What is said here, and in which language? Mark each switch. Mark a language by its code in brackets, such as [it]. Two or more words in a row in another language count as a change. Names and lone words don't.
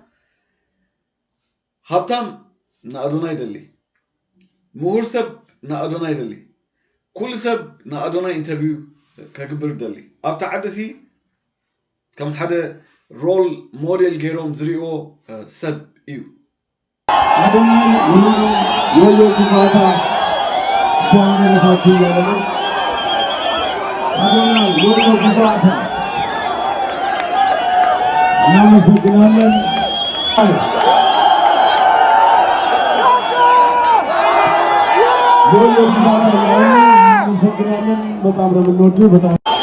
[ti] ሃብታም ንኣዶና ይደሊ ምሁር ሰብ ንኣዶና ይደሊ ኩሉ ሰብ ንኣዶና ኢንተርቪው ከግብር ይደሊ ኣብታ ዓደሲ ከም ሓደ ሮል ሞዴል ገይሮም ዝሪእዎ ሰብ እዩ [am] አዶናይ ወሎ ግፋታ ጃንረፋቱ ያለው አዶናይ ወሎ ግፋታ እናመሰግናለን ወሎ ግፋታ እናመሰግናለን በጣም ነው የምንወደው በጣም